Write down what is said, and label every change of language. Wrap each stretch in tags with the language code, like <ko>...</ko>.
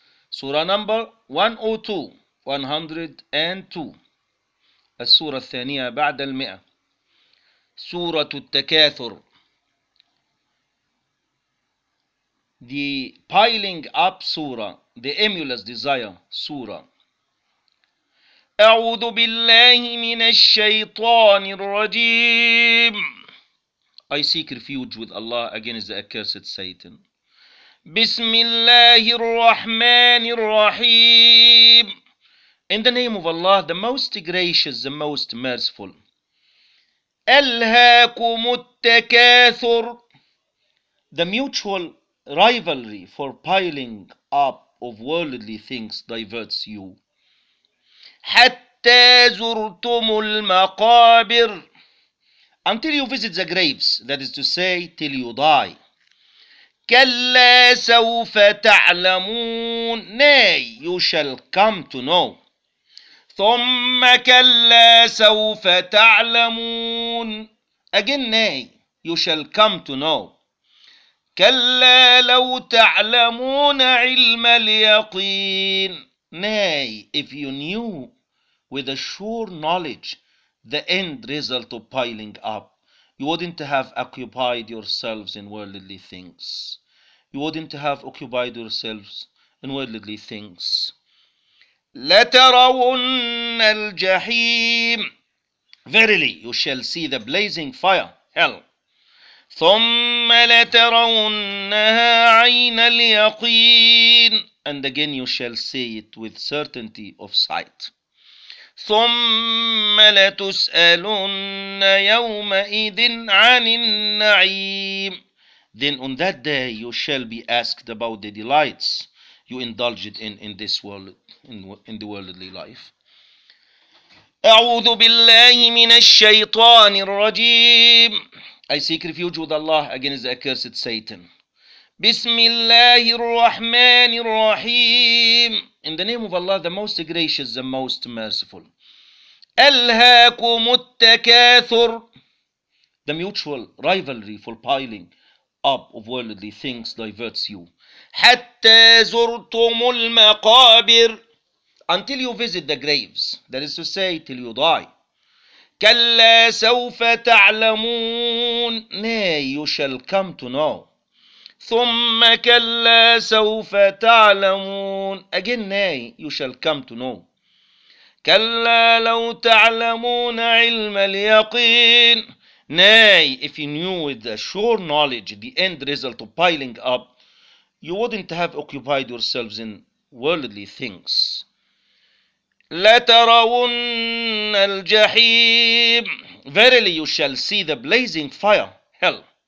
<en>سورة number 102. 102.</en> <ar>السورة الثانية بعد المئة. سورة التكاثر.</ar> <en>The piling up سورة. The emulous desire. سورة.</en> <ar>أعوذ بالله من الشيطان الرجيم.</ar> <en>I seek refuge with Allah against the accursed Satan.</en> <ar>بسم الله الرحمن الرحيم.</ar> <en>In the name of Allah, the most gracious, the most merciful.</en> <ar>ألهاكم التكاثر.</ar> <en>The mutual rivalry for piling up of worldly things diverts you.</en> <ar>حتى زرتم المقابر.</ar> <en>Until you visit the graves, that is to say, till you die.</en> <ar>كلا سوف تعلمون.</ar> <en>Nay, you shall come to know.</en> <ar>ثم كلا سوف تعلمون.</ar> <en>Again, nay, you shall come to know.</en> <ar>كلا لو تعلمون علم اليقين.</ar> <en>Nay, if you knew with a sure knowledge the end result of piling up, you wouldn't have occupied yourselves in worldly things. You wouldn't have occupied yourselves in worldly things.</en> <ar>لَتَرَوُنَّ الْجَحِيمِ.</ar> <en>Verily, you shall see the blazing fire, hell.</en> <ar>ثُمَّ لَتَرَوُنَّهَا عَيْنَ الْيَقِينِ.</ar> <en>And again, you shall see it with certainty of sight.</en> <ar>ثم لتسألن يومئذ عن النعيم.</ar> <en>Then on that day you shall be asked about the delights you indulged in this world, in the worldly life.</en> <ar>أعوذ بالله من الشيطان الرجيم.</ar> <en>I seek refuge with Allah against the accursed Satan.</en> <ar>بسم الله الرحمن الرحيم.</ar> <en>In the name of Allah, the most gracious, the most merciful.</en> <ar>ألهاكم التكاثر.</ar> <en>The mutual rivalry for piling up of worldly things diverts you.</en> <ar>حتى زرتم المقابر.</ar> <en>Until you visit the graves, that is to say, till you die.</en> <ar>كلا سوف تعلمون.</ar> <en>Nay, you shall come to know.</en> <ar>ثم كلا سوف تعلمون.</ar> <en>Again, nay, you shall come to know.</en> <ar>كلا لو تعلمون علم اليقين.</ar> <en>Nay, if you knew with a sure knowledge the end result of piling up, you wouldn't have occupied yourselves in worldly things.</en> <ar>لترون الجحيم.</ar> <en>Verily, you shall see the blazing fire, hell.</en>